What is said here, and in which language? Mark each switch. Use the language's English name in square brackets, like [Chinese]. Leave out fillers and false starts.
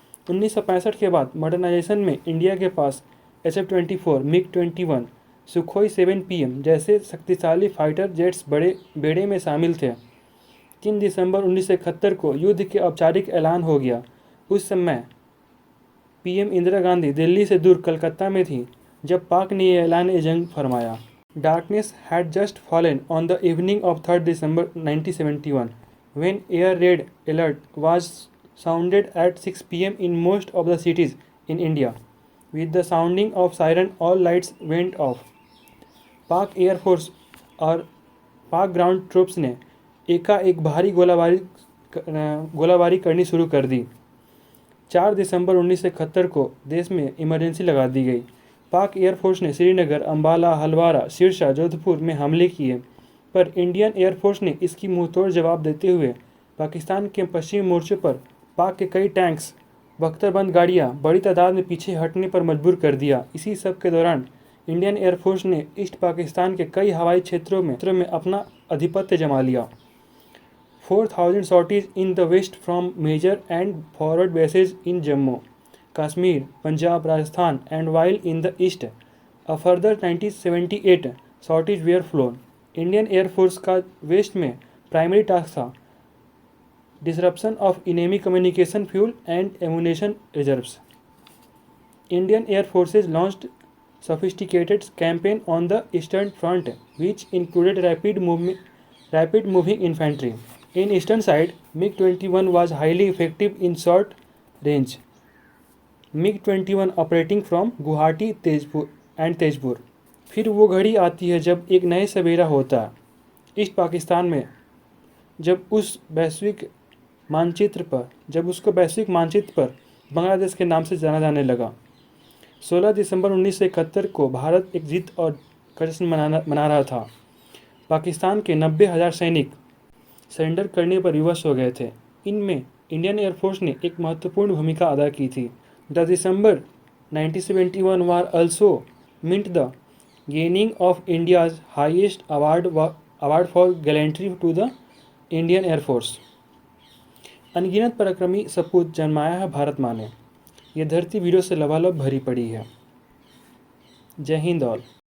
[Hindi] 1965 के बाद मॉडर्नाइजेशन में इंडिया के पास SF-24, MiG-21, सुखोई 7PM जैसे शक्तिशाली फाइटर जेट्स बड़े बेड़े में शामिल थे। 3 दिसंबर 1971 को युद्ध के औपचारिक ऐलान हो गया। उस समय पीएम इंदिरा गांधी दिल्ली से दूर कलकत्ता में थी जब पाक ने यह ऐलान जंग फरमाया। [English] Darkness had just fallen on the evening of 3rd December 1971 when air raid alert was sounded at 6 p.m. in most of the cities in India. With the sounding of siren, all lights went off. [Hindi] पाक air force और पाक ground troops ने एकाएक भारी गोलाबारी करनी शुरू कर दी। 4 दिसंबर 1971 को देश में इमरजेंसी लगा दी गई। पाक एयरफोर्स ने श्रीनगर, अंबाला, हलवारा, सिरसा, जोधपुर में हमले किए, पर इंडियन एयरफोर्स ने इसकी मुंहतोड़ जवाब देते हुए पाकिस्तान के पश्चिमी मोर्चे पर पाक के कई टैंक्स, बख्तरबंद गाड़ियां बड़ी तादाद में पीछे हटने पर मजबूर कर दिया। इसी सब के दौरान इंडियन एयरफोर्स ने ईस्ट पाकिस्तान के कई हवाई क्षेत्रों में अपना आधिपत्य जमा लिया। [English] 4,000 sorties in the west from major and forward bases in Jammu, Kashmir, Punjab, Rajasthan, and while in the east, a further 1978 sorties were flown. [Hindi] Indian air force का वेस्ट में प्राइमरी टास्क था [English] Disruption of enemy communication, fuel and ammunition reserves. Indian Air Forces launched sophisticated campaign on the Eastern Front, which included rapid moving infantry. In eastern side, MiG-21 was highly effective in short range. MiG-21 operating from Guwahati Tezpur. [Hindi] फिर वो घड़ी आती है जब एक नए सवेरा होता है ईस्ट पाकिस्तान में, जब उस वैश्विक मानचित्र पर, जब उसको वैश्विक मानचित्र पर बांग्लादेश के नाम से जाना जाने लगा। 16 दिसंबर 1971 को भारत एक जीत और का जश्न मना रहा था। पाकिस्तान के 90,000 सैनिक सरेंडर करने पर विवश हो गए थे। इनमें इंडियन एयरफोर्स ने एक महत्वपूर्ण भूमिका अदा की थी। [English] The December 1971 war also meant the gaining of India's highest award for gallantry to the Indian Air Force। [Hindi] अनगिनत पराक्रमी सपूत जन्माया है भारत माँ ने। यह धरती वीरों से लबालब भरी पड़ी है। जय हिंद ऑल।